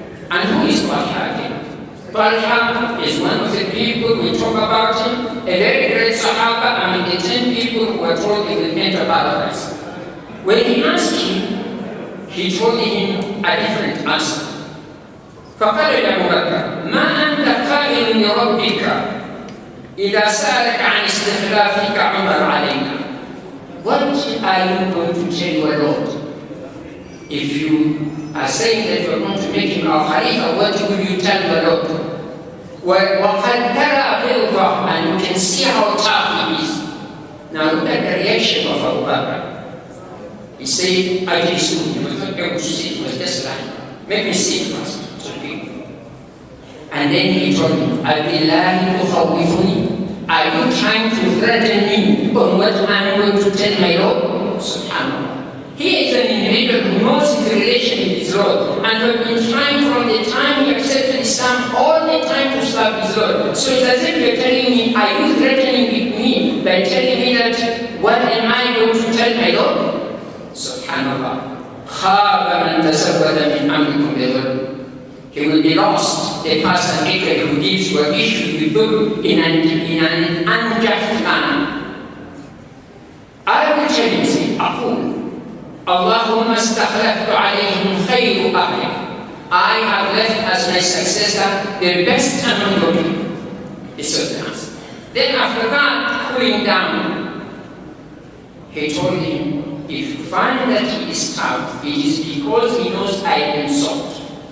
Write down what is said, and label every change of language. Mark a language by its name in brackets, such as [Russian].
[English] And who is Talha again? Talha is one of the people we talk about him, a very great Swahaba among the 10 people who were told he will enter paradise. When he asked him, he told him a different answer. [Arabic] فقال لأبوبكر: ما أنت قائل لربك إذا سألك عن استخلافك عمر علينا. [English] What are you going to tell your Lord? If you are saying that you are going to make him our Khalifa, what will you tell your Lord? [Arabic] وَقَدْ تَرَى غِلْظَهُ. [English] And you can see how tough he is. Now look at the reaction of Abu Bakr. He said, I did soon. He was not able to sit, he was just lying. Make me sit first. And then he told him, [Arabic] Abillahi tukhawwifuni. [English] Are you trying to threaten me on what I'm going to tell my Lord? Subhanallah. He is an individual who knows his relation with his Lord, and who has been trying from the time he accepted Islam all the time to serve his Lord. So it's as if you're telling me, are you threatening with me by telling me that what am I going to tell my Lord? [Arabic] Subhanallah. خَابَ مَنْ تَسَوَّدَ مِنْ أَمْرِكُمْ بِظُلْمٍ. [English] He will be lost, the person who gives were issued with them in an unjust manner. I will tell you, say, [Arabic] أقول اللهم استخلفت عليهم خير أهلك. [English] I have left as my successor the best among your people. This was the answer. Then after that, cooling down, he told him, if you find that he is tough, it is because he knows I am soft.